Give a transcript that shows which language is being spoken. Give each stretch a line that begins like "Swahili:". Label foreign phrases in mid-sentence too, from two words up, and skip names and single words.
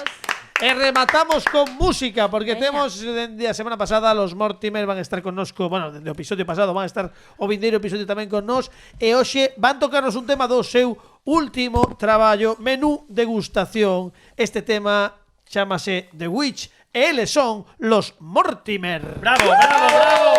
Galician: E rematamos con música, porque temos dende a semana pasada los Mortimer van a estar connosco, bueno, dende o episodio pasado van a estar o vindeiro episodio tamén con nós, e hoxe van tocarnos un tema do seu último traballo, Menú Degustación. Este tema chámase The Witch, e eles son los Mortimer. Bravo, bravo, bravo.